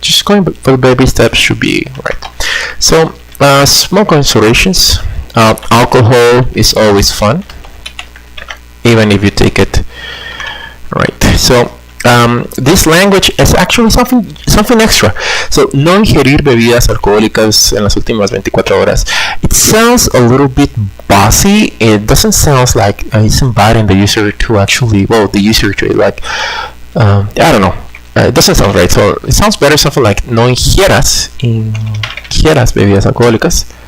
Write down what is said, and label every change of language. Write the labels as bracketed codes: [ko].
[en] Just going for the baby steps should be right. So small considerations. Alcohol is always fun, even if you take it right. So this language is actually something extra. [es] So no ingerir bebidas alcohólicas en las últimas 24 horas. [en] It sounds a little bit bossy. It doesn't sound like it's inviting the user to actually, the user to like, I don't know. It doesn't sound right. So it sounds better something like [es] no ingieras bebidas alcohólicas.